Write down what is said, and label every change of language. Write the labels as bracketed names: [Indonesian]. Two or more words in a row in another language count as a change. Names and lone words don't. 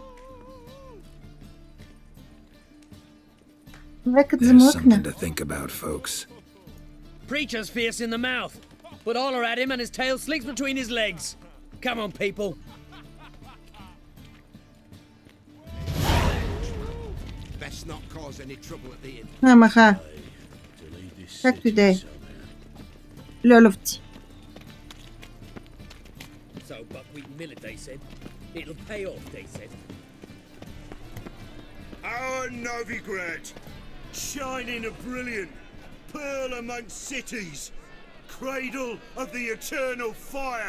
[English] There's something to think about, folks. Preacher's fierce in the mouth, but all are at him and his tail slinks between his legs. Come on, people. Best not cause any trouble at the inn. [Bulgarian] Амаха. Както и да е. Льоловци. [English] So buckwheat and millet, they said. It'll pay off, they said. Our Novigrad, shining a brilliant pearl amongst cities, cradle of the eternal fire.